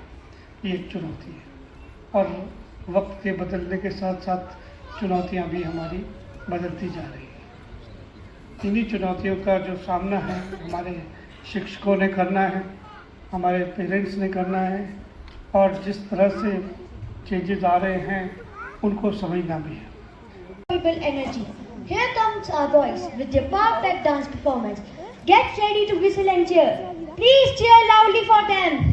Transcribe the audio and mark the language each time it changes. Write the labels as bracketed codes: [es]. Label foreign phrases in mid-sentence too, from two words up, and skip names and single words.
[hi] ये एक चुनौती है और वक्त के बदलने के साथ साथ चुनौतियां भी हमारी बदलती जा रही हैं। इन्हीं चुनौतियों का जो सामना है हमारे शिक्षकों ने करना है, हमारे पेरेंट्स ने करना है और जिस तरह से चेंजेस आ रहे हैं उनको समझना भी है। [en] Energy. Here comes our boys with their perfect dance performance. Get ready to whistle and cheer. Please cheer loudly for them.